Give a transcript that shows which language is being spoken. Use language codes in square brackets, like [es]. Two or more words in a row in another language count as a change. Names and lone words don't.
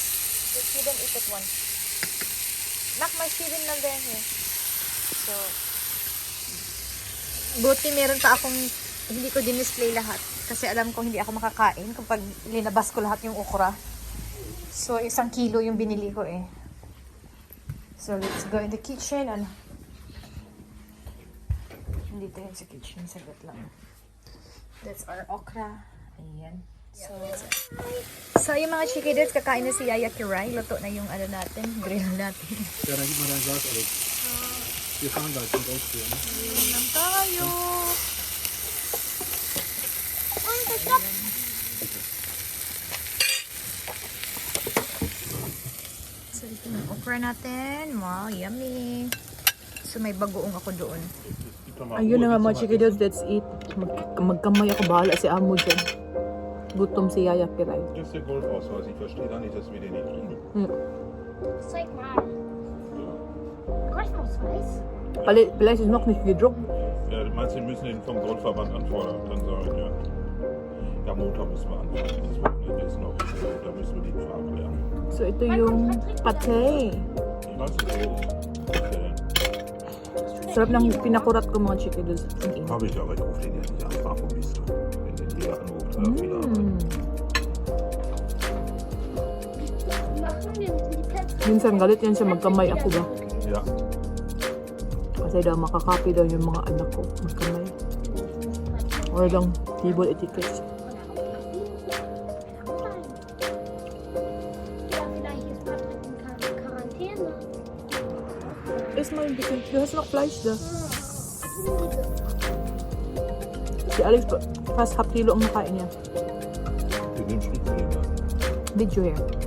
[en] You don't eat it one. [tl] Nak, may Steven na din eh. So, buti meron pa akong, hindi ko din-display lahat. Kasi alam ko hindi ako makakain kapag linabas ko lahat yung okra. So, 1 kilo yung binili ko eh. [en] So, let's go in the kitchen. [tl] Ano? Dito yun sa kitchen. Sagot lang. [en] That's our okra. Ayan. [tl] So yung mga chikiddos, kakain na si Yaya Kiray. Luto na yung ano natin, grill natin. [de] Ja, dann gib mal dein Glas, Alex. Wir fahren gleich zum Ausführen. [tl] Lang tayo. So ito yung okra natin. Wow, yummy. So may bagoong ako doon. Ayun na nga mga chikiddos, [en] let's eat. [tl] Magkamay ako, bahala si Amo dyan. Gutom si Yaya Kiray. [de] Das ist der Goldausweis. Ich verstehe da nicht, dass wir den nicht kriegen. Zeig mal. Goldausweis? Vielleicht ist noch nicht gedruckt. Ja, du meinst, wir müssen ihn vom Grundverband anfordern, kann sein, ja. Ja, Montag müssen wir anfangen. Das Wochenende ist noch, da müssen wir die Farbe lernen. [tl] So, ito yung pate. [de] Ich weiß nicht, wo ist der? [tl] Sarap ng pinakurat ko mga chikidos. Ang init. [de] Habe ich, aber ich rufe den ja nicht an, frag, wo bist du? Wenn den jeder anruft, hat er viel Arbeit. Machen wir die Plätze. [tl] Minsan galit yan siya magkamay ako ba? [de] Ja. [tl] Kasi daw makakapi daw yung mga anak ko magkamay. Or lang [en] table etiquette. [de] Ja, vielleicht ist Patrick in Quarantäne. Is mal ein bisschen. Du hast noch Fleisch da. [tl] Si Alex fast [en] half kilo [tl] ang nakain niya. [de] Wir nehmen Schnitzel. [en] Video here.